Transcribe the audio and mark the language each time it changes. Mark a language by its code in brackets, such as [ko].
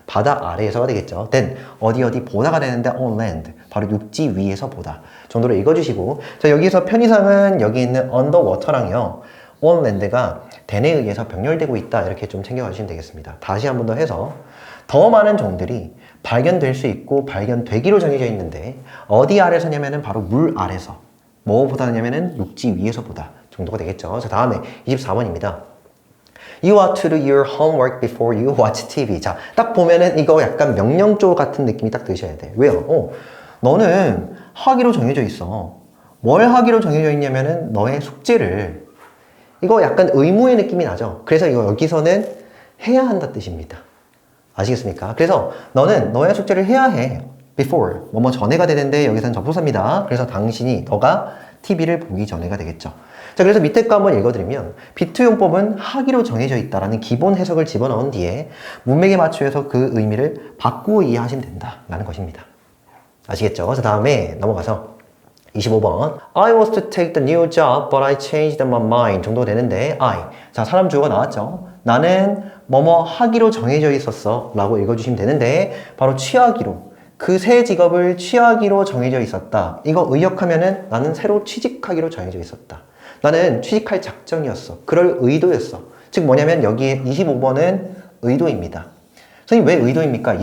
[ko] 바다 아래에서가 되겠죠. then 어디 보다가 되는데 [en] on land [ko] 바로 육지 위에서 보다 정도로 읽어주시고 자 여기서 편의상은 여기 있는 underwater랑요 on land가 then에 의해서 병렬되고 있다 이렇게 좀 챙겨가 주시면 되겠습니다. 다시 한 번 더 해서 더 많은 종들이 발견될 수 있고 발견되기로 정해져 있는데 어디 아래서냐면은 바로 물 아래서 뭐보다냐면은 육지 위에서 보다 정도가 되겠죠. 자 다음에 24번입니다. [en] You ought to do your homework before you watch TV. [ko] 자, 딱 보면은 이거 약간 명령조 같은 느낌이 딱 드셔야 돼. 왜요? 너는 하기로 정해져 있어. 뭘 하기로 정해져 있냐면은 너의 숙제를. 이거 약간 의무의 느낌이 나죠? 그래서 이거 여기서는 해야 한다 뜻입니다. 아시겠습니까? 그래서 너는 너의 숙제를 해야 해. before. 뭐뭐 전에가 되는데 여기서는 접속사입니다. 그래서 당신이, 너가 TV를 보기 전에가 되겠죠. 자, 그래서 밑에 거 한번 읽어드리면 비투용법은 하기로 정해져 있다라는 기본 해석을 집어넣은 뒤에 문맥에 맞추어서 그 의미를 바꾸어 이해하시면 된다라는 것입니다. 아시겠죠? 자, 다음에 넘어가서 25번 [en] I was to take the new job but I changed my mind [ko] 정도 되는데 자, 사람 주어가 나왔죠. 나는 뭐뭐 하기로 정해져 있었어 라고 읽어주시면 되는데 바로 취하기로 그 새 직업을 취하기로 정해져 있었다. 이거 의역하면은 나는 새로 취직하기로 정해져 있었다. 나는 취직할 작정이었어. 그럴 의도였어. 즉 뭐냐면 여기에 25번은 의도입니다. 선생님 왜 의도입니까?